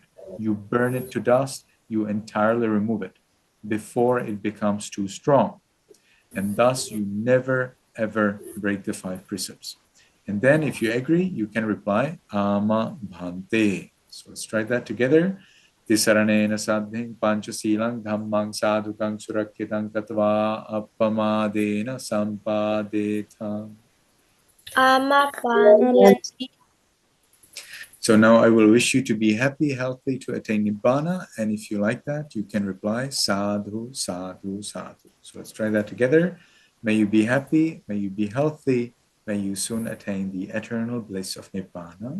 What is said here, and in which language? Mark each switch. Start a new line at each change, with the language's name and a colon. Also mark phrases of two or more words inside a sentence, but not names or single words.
English: You burn it to dust, you entirely remove it before it becomes too strong. And thus you never ever break the five precepts. And then if you agree, you can reply,
Pali: Ama Bhante.
English: So let's try that together.
Pali: Tisaranena sadhing panchasilang dhammang sadhukang surakkitang tatva appamadena sampadetang.
English: So now I will wish you to be happy, healthy, to attain Nibbana. And if you like that, you can reply,
Pali: Sadhu, Sadhu, Sadhu.
English: So let's try that together. May you be happy, may you be healthy, may you soon attain the eternal bliss of Nibbana.